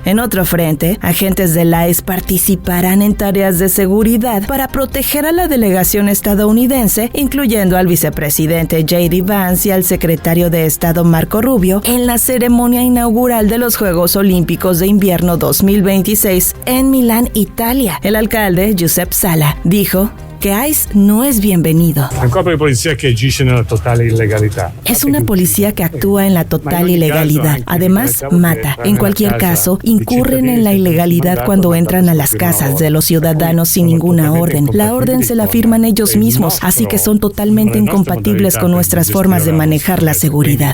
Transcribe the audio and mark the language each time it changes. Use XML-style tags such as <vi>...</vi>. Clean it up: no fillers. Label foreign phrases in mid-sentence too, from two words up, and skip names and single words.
<es>En otro frente, agentes del ICE participarán en tareas de seguridad para proteger a la delegación estadounidense, incluyendo al vicepresidente J.D. Vance y al secretario de Estado Marco Rubio, en la ceremonia inaugural de los Juegos Olímpicos de Invierno 2026 en Milán, Italia. El alcalde, Giuseppe Sala, dijo que ICE no es bienvenido.</es> <it>Un corpo di polizia che agisce nella totale illegalità.</it> <es>Es una policía que actúa en la total ilegalidad. Además, mata. En cualquier caso, incurren en la ilegalidad cuando entran a las casas de los ciudadanos sin ninguna orden. La orden se la firman ellos mismos, así que son totalmente incompatibles con nuestras formas de manejar la seguridad.</es>